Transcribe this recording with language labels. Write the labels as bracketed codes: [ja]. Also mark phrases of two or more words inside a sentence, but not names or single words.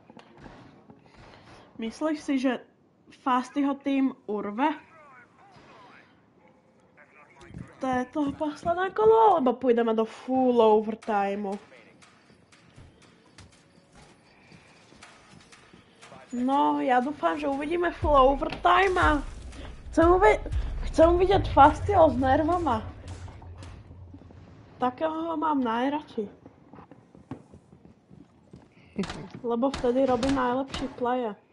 [sk] Myslíš si, že Fastyho tým urve? [cs] To je toho posledné kolo, alebo půjdeme do [en] full overtimeu? [cs] No, já doufám, že uvidíme [en] full overtime [cs] a chcem uvidět Fastyho s nervama. [sk] Takého ho mám najradši. Lebo vtedy robí najlepší playe.